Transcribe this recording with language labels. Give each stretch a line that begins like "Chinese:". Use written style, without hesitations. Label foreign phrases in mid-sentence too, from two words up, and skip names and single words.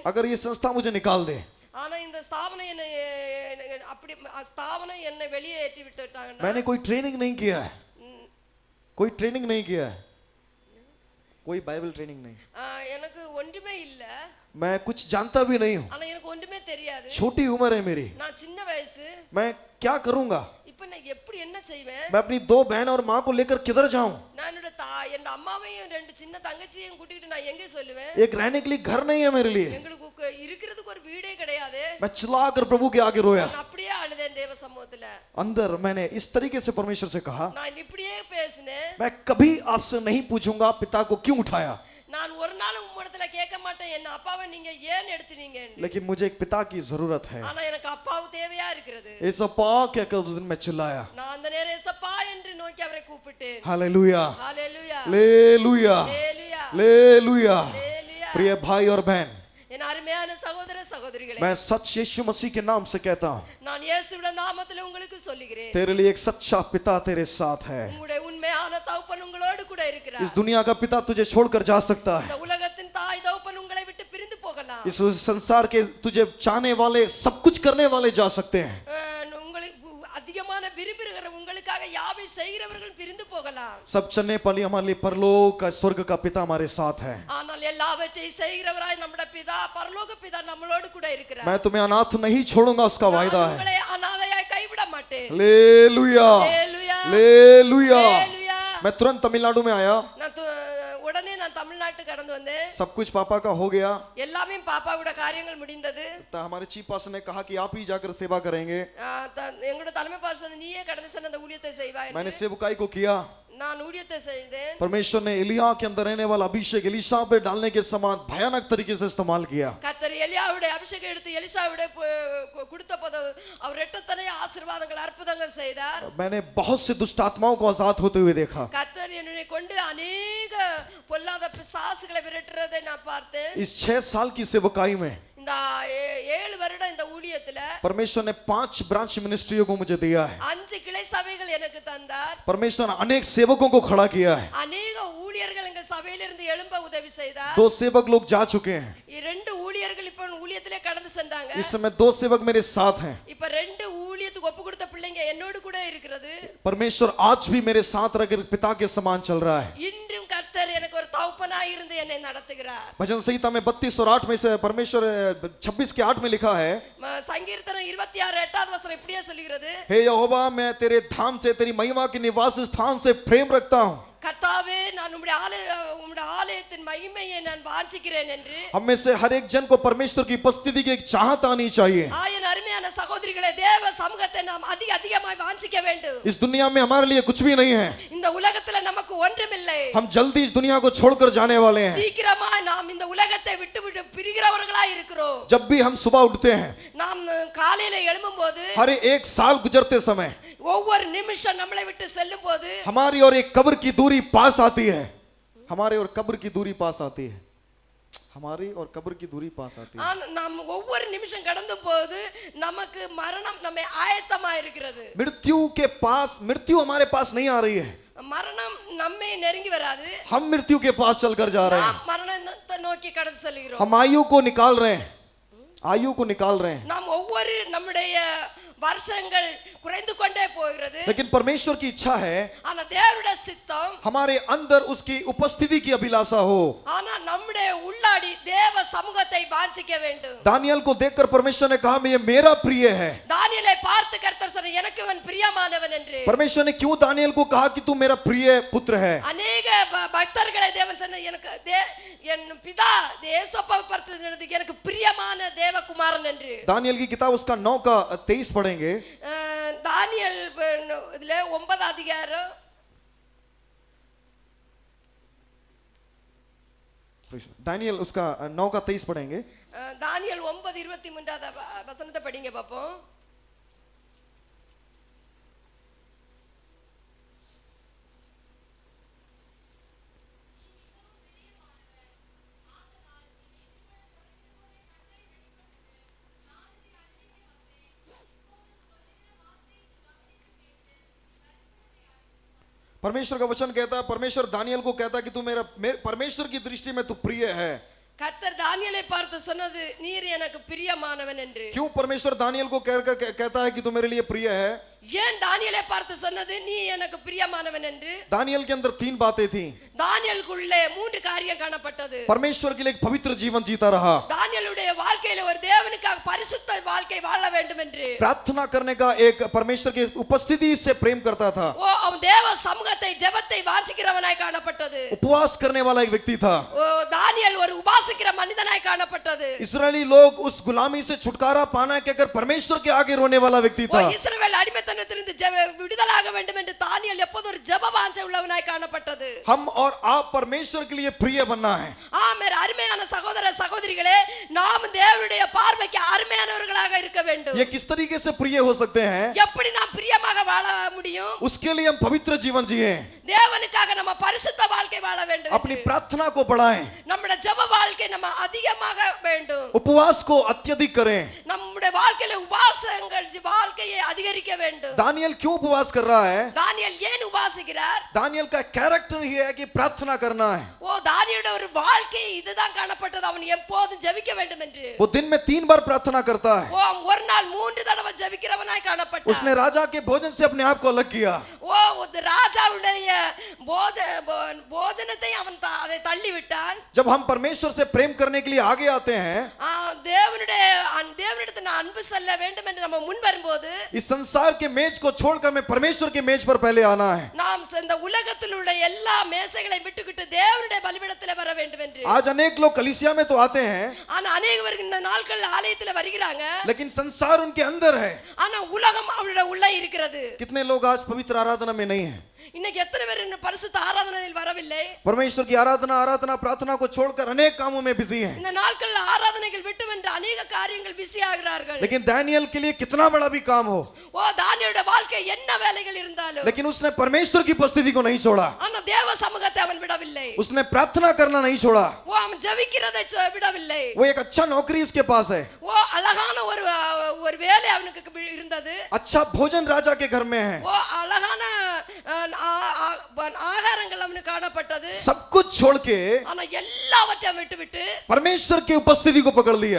Hindi: अगर ये संस्था मुझे निकाल दे,
Tamil: ஆனா இந்த ஸ்தாபனம் என்னை அப்படி ஸ்தாபனம் என்னை வெளியே ஏற்றி விட்டுட்டாங்க.
Hindi: मैंने कोई ट्रेनिंग नहीं किया है, कोई ट्रेनिंग नहीं किया है, कोई बाइबल ट्रेनिंग नहीं,
Tamil: எனக்கு ஒன்றுமே இல்ல,
Hindi: मैं कुछ जानता भी नहीं हूँ.
Tamil: ஆனா எனக்கு ஒன்றுமே தெரியாது.
Hindi: छोटी उम्र है मेरी,
Tamil: நான் சின்ன வயசு.
Hindi: मैं क्या करूंगा.
Tamil: இப்போ நான் எப்படி என்ன செய்வேன்.
Hindi: मैं अपनी दो बहन और माँ को लेकर किधर जाऊं.
Tamil: நான் என்னோட அம்மாவையும் ரெண்டு சின்ன தங்கச்சியையும் கூட்டிட்டு நான் எங்கே சொல்லுவேன்.
Hindi: एक रहने के लिए घर नहीं है मेरे लिए.
Tamil: எங்களுக்கு இருக்கிறதுக்கு ஒரு வீடே கிடையாது.
Hindi: मैं चिल्लाकर प्रभु के आगे रोया.
Tamil: நான் அப்படியே அழுதேன் தேவ சமூகத்துல.
Hindi: अंदर मैंने इस तरीके से परमेश्वर से कहा,
Tamil: நான் இப்படியே பேசினேன்.
Hindi: मैं कभी आपसे नहीं पूछूंगा पिता को क्यों उठाया,
Tamil: நான் ஒரு நாள் உம்மிடத்துல கேட்க மாட்டேன் என்ன அப்பாவை நீங்க ஏன் எடுத்தீங்க.
Hindi: लेकिन मुझे एक पिता की जरूरत है.
Tamil: ஆனா எனக்கு அப்பாவு தேவையா இருக்கிறது.
Hindi: एसप्पा कहकर उस दिन मैं चिल्लाया.
Tamil: நான் அந்த நேரம் ஏசப்பா என்று நோக்கி அவரை கூப்பிட்டேன்.
Hindi: हालेलुया,
Tamil: ஹalleluya,
Hindi: लेलुया,
Tamil: ஹalleluya,
Hindi: लेलुया.
Tamil: ஹalleluya.
Hindi: प्रिय भाई और बहन,
Tamil: என் அருமையான சகோதர சகோதரிகளே,
Hindi: मैं सच यीशु मसीह के नाम से कहता हूँ,
Tamil: நான் இயேசுவின் நாமத்தில் உங்களுக்கு சொல்லுகிறேன்,
Hindi: तेरे लिए एक सच्चा पिता तेरे साथ है.
Tamil: உங்களுடைய உண்மையான தகப்பன் உங்களோடு கூட இருக்கிறார்.
Hindi: इस दुनिया का पिता तुझे छोड़कर जा सकता है.
Tamil: இந்த உலகத்தின் தாய் தகப்பன் உங்களை விட்டு பிரிந்து போகலாம்.
Hindi: इस संसार के तुझे चाहने वाले, सब कुछ करने वाले जा सकते हैं.
Tamil: உங்களுக்கு அதிகமான விரும்புகிற உங்களுக்காக யாவை செய்கிறவர்கள் பிரிந்து போகலாம்.
Hindi: सब चलने वाली हमारे लिए परलोक का, स्वर्ग का पिता हमारे साथ है.
Tamil: ஆனால் எல்லாவற்றையும் செய்கிறவராய் நம்முடைய பிதா பரலோக பிதா நம்மளோடு கூட இருக்கிறார்.
Hindi: मैं तुम्हें अनाथ नहीं छोड़ूंगा, उसका वायदा है.
Tamil: உங்களை அனாதையாய் கைவிட மாட்டேன்.
Hindi: लेलुया,
Tamil: ஹalleluya,
Hindi: लेलुया.
Tamil: ஹalleluya.
Hindi: मैं तुरंत तमिलनाडु में आया.
Tamil: உடனே நான் தமிழ்நாட்டு கடந்து வந்தேன்.
Hindi: सब कुछ पापा का हो गया.
Tamil: எல்லாமே பாப்பாவோட காரியங்கள் முடிந்தது.
Hindi: तो हमारे चीफ पास्टर ने कहा कि आप ही जाकर सेवा करेंगे.
Tamil: எங்களோட தலைமை பாஸ்டர் நீயே கடந்து சென்ற அந்த ஊழியத்தை செய்வாய்.
Hindi: मैंने सेवकाई को किया.
Tamil: நான் ஊழியத்தை செய்தேன்.
Hindi: परमेश्वर ने एलिया के अंदर रहने वाला अभिषेक एलीशा पे डालने के समान भयानक तरीके से इस्तेमाल किया।
Tamil: கர்த்தர் எலியாவுடைய அபிஷேகம் எடுத்து எலிசாவுடைய கொடுத்த போது அவர் எட்டத்தனை ஆசீர்வாதங்கள் அற்புதங்கள் செய்தார்.
Hindi: मैंने बहुत से दुष्ट आत्माओं को आजाद होते हुए देखा।
Tamil: கர்த்தர் என்னை கொண்டு अनेक பொல்லாத பிசாசுகளை விரட்டுறதை நான் பார்த்தேன்.
Hindi: इस 6 साल की सेवकाई में
Tamil: இந்த 7 வருடம் இந்த ஊழியத்துல
Hindi: परमेश्वर ने 5 ब्रांच मिनिस्ट्रियों को मुझे दिया है।
Tamil: 5 கிளை சபைகள் எனக்கு தந்தார்.
Hindi: परमेश्वर ने अनेक सेवकों को खड़ा किया है।
Tamil: अनेक ஊழியர்கள் எங்க சபையிலிருந்து எழும்ப உதவி செய்தார்.
Hindi: 2 सेवक लोग जा चुके हैं।
Tamil: 2 ஊழியர்கள் இப்ப ஊழியத்திலே கடந்து சென்றாங்க.
Hindi: इस समय 2 सेवक मेरे साथ हैं।
Tamil: இப்ப 2 ஊழியத்துக்கு ஒப்பு கொடுத்த பிள்ளைங்க என்னோடு கூட இருக்கிறது.
Hindi: परमेश्वर आज भी मेरे साथ रहकर पिता के समान चल रहा है।
Tamil: இன்றும் கர்த்தர் எனக்கு ஒரு தகப்பனாய் இருந்து என்னை நடத்துகிறார்.
Hindi: भजन संहिता में 32 और 8 में से परमेश्वर 26 के 8 में लिखा है,
Tamil: சங்கீர்த்தனம் 26 8வது வசனம் இப்படியே சொல்கிறது,
Hindi: हे यहोवा मैं तेरे धाम से तेरी महिमा के निवास स्थान से प्रेम रखता हूँ।
Tamil: கர்த்தாவே நான் உம்முடைய ஆலயத்தின் மகிமையை நான் வாஞ்சிக்கிறேன் என்று।
Hindi: हम में से हर एक जन को परमेश्वर की उपस्थिति की एक चाहत आनी चाहिए।
Tamil: ஆயன் அருமையான சகோதரிகளே, தேவ சமூகத்தை நாம் அதிகமாய் வாஞ்சிக்க வேண்டும்.
Hindi: इस दुनिया में हमारे लिए कुछ भी नहीं है।
Tamil: இந்த உலகத்துல நமக்கு ஒன்றுமில்லை.
Hindi: हम जल्दी इस दुनिया को छोड़कर जाने वाले हैं।
Tamil: சீக்கிரமாய் நாம் இந்த உலகத்தை விட்டு பிரிகிறவர்களாய் இருக்கிறோம்.
Hindi: जब भी हम सुबह उठते हैं,
Tamil: நாம் காலையில எழும்பும்போது
Hindi: हर एक साल गुजरते समय
Tamil: ஒவ்வொரு நிமிஷம் நம்மளை விட்டு செல்லும் போது
Hindi: हमारी और एक कब्र की दूरी पास आती है। हमारे और कब्र की दूरी पास आती है। हमारी और कब्र की दूरी पास आती है।
Tamil: நாம் ஒவ்வொரு நிமிஷம் கடந்து போது நமக்கு மரணம் நம்மை ஆயத்தமா இருக்கிறது.
Hindi: मृत्यु हमारे पास नहीं आ रही है।
Tamil: மரணம் நம்மை நெருங்கி வராது.
Hindi: हम मृत्यु के पास चलकर जा रहे हैं।
Tamil: நாம் மரணத்தை நோக்கி கடந்து செல்கிறோம்.
Hindi: हम आयु को निकाल रहे हैं। आयु को निकाल रहे हैं।
Tamil: நாம் ஒவ்வொரு நம்முடைய வருஷங்கள் குறைந்து கொண்டே போகிறது.
Hindi: लेकिन परमेश्वर की इच्छा है
Tamil: ஆனா தேவனுடைய சித்தம்
Hindi: हमारे अंदर उसकी उपस्थिति की अभिलाषा हो।
Tamil: ஆனா நம்முடைய உள்ளாடி தேவ சமூகத்தை வாஞ்சிக்க வேண்டும்.
Hindi: दानियल को देखकर परमेश्वर ने कहा ये मेरा प्रिय है।
Tamil: தானியேலை பார்த்து கர்த்தர் சொன்னார், எனக்கு இவன் பிரியமானவன் என்று.
Hindi: परमेश्वर ने क्यों दानियल को कहा कि तू मेरा प्रिय पुत्र है?
Tamil: अनेक பக்தர்களை தேவன் சொன்னார், எனக்கு என் பிதா இயேசுவை பார்த்து சொன்னது, எனக்கு பிரியமான தேவகுமாரன் என்று.
Hindi: दानियल की किताब उसका 9 का 23 पढ़ेंगे।
Tamil: தானியேல் இதுல 9 அதிகாரம்
Hindi: दानियल उसका 9 का 23 पढ़ेंगे।
Tamil: தானியேல் 9:23 வசனத்தை படிங்க பாப்போம்.
Hindi: परमेश्वर का वचन कहता है, परमेश्वर दानियल को कहता है कि तू परमेश्वर की दृष्टि में तू प्रिय है।
Tamil: கர்த்தர் தானியேலை பார்த்து சொன்னது, நீர் எனக்கு பிரியமானவன் என்று.
Hindi: क्यों परमेश्वर दानियल को कहता है कि तू मेरे लिए प्रिय है?
Tamil: ஏன் தானியேலை பார்த்து சொன்னது நீ எனக்கு பிரியமானவன் என்று?
Hindi: दानियल के अंदर 3 बातें थी।
Tamil: தானியேலுக்குள்ளே 3 காரியம் காணப்பட்டது.
Hindi: परमेश्वर के लिए एक पवित्र जीवन जीता रहा।
Tamil: தானியேலுடைய வாழ்க்கையில ஒரு தேவனுக்காக பரிசுத்த வாழ்க்கை வாழ வேண்டும் என்று,
Hindi: प्रार्थना करने का एक परमेश्वर की उपस्थिति से प्रेम करता था।
Tamil: ஓ அவன் தேவ சமூகத்தை ஜெபத்தை வாஞ்சிக்கிறவனாய் காணப்பட்டது.
Hindi: उपवास करने वाला एक व्यक्ति था।
Tamil: ஓ தானியேல் ஒரு உபாசிக்கிற மனிதனாய் காணப்பட்டது.
Hindi: इस्राएली लोग उस गुलामी से छुटकारा पाना के अगर परमेश्वर के आगे रोने वाला व्यक्ति ஓ था।
Tamil: இஸ்ரவேல் அடிமைத்தனத்திலிருந்து விடுதலாக வேண்டும் என்று தானியேல் எப்போதும் ஒரு ஜெப வாஞ்சை உள்ளவனாய் காணப்பட்டது.
Hindi: हम और आप परमेश्वर के लिए प्रिय बनना है।
Tamil: मेरे அருமையான சகோதர சகோதரிகளே, நாம் தேவனுடைய பார்வைக்கு அருமையானவர்களாக இருக்க வேண்டும்.
Hindi: ये किस तरीके से प्रिय हो सकते हैं?
Tamil: எப்படி நாம் பிரியமாக வாழ முடியும்?
Hindi: उसके लिए हम पवित्र जीवन जिए,
Tamil: தேவனுக்காக நம்ம பரிசுத்த வாழ்க்கை வாழ வேண்டும்.
Hindi: अपनी प्रार्थना को बढ़ाएं,
Tamil: நம்முடைய ஜெப வாழ்க்கை நம்ம அதிகமாக வேண்டும்.
Hindi: उपवास को अत्यधिक करें।
Tamil: நம்முடைய வாழ்க்கையில உபாசங்கள் வாழ்க்கையை அதிகரிக்க வேண்டும்.
Hindi: दानियल क्यों उपवास कर रहा है?
Tamil: தானியேல் ஏன் உபாசிக்கிறார்?
Hindi: दानियल का कैरेक्टर ही है कि प्रार्थना करना है।
Tamil: ஓ தானியேலுடைய ஒரு வாழ்க்கை இதுதான் காணப்பட்டது, அவன் எப்போதும் ஜெபிக்க வேண்டும் என்று.
Hindi: वो दिन में 3 बार प्रार्थना करता है।
Tamil: ஓ ஒரு நாள் 3 தடவை ஜெபிக்கிறவனாய் காணப்பட்டான்.
Hindi: उसने राजा के भोजन से अपने आप को अलग किया।
Tamil: ஓ ராஜாவுடைய போஜனத்தை அவன் அதை தள்ளி விட்டான்.
Hindi: जब हम परमेश्वर से प्रेम करने के लिए आगे आते हैं,
Tamil: தேவனிடத்தில் நான் அன்பு செல்ல வேண்டும் என்று நம்ம முன் வரும்போது,
Hindi: इस संसार के मेज को छोड़कर मैं परमेश्वर के मेज पर पहले आना है।
Tamil: நாம் இந்த உலகத்தில் உள்ள எல்லா மேசைகளை விட்டுவிட்டு தேவனுடைய பலிபீடத்தில் வர வேண்டும் என்று.
Hindi: आज अनेक लोग कलीसिया में तो आते हैं,
Tamil: ஆனா अनेகவர் இந்த நாட்கள் ஆலயத்தில் வருகிறாங்க,
Hindi: लेकिन संसार उनके अंदर है।
Tamil: ஆனா உலகம் அவளுடைய உள்ளே இருக்கிறது.
Hindi: कितने लोग आज पवित्र आराधना में नहीं है?
Tamil: இன்னைக்கு எத்தனை பேர் இன்னும் பரிசுத்த ஆராதனையில் வரவில்லை?
Hindi: परमेश्वर की आराधना प्रार्थना को छोड़कर अनेक कामों में बिजी हैं।
Tamil: இந்த நாட்கள்ல ஆராதனைகள் விட்டுவென்று अनेक காரியங்கள் பிஸி ஆகிறார்கள்.
Hindi: लेकिन दानियल के लिए कितना बड़ा भी काम हो,
Tamil: ஓ தானியேலுடைய வாழ்க்கை என்ன வேலைகள் இருந்தாலும்
Hindi: लेकिन उसने परमेश्वर की उपस्थिति को नहीं छोड़ा,
Tamil: ஆனா தேவ சமூகத்தை அவன் விடவில்லை.
Hindi: उसने प्रार्थना करना नहीं छोड़ा।
Tamil: ஓ அவன் ஜெபிக்கிறதை விடவில்லை.
Hindi: वो एक अच्छा नौकरी उसके पास है,
Tamil: ஓ அழகான ஒரு வேலை அவனுக்கு இருந்தது.
Hindi: अच्छा भोजन राजा के घर में है,
Tamil: ஓ அழகான ஆகாரங்கள் அவனுக்கு காணப்பட்டது.
Hindi: सब कुछ छोड़ के
Tamil: ஆனா எல்லாவற்றையும் விட்டுவிட்டு
Hindi: परमेश्वर की उपस्थिति को पकड़ लिया।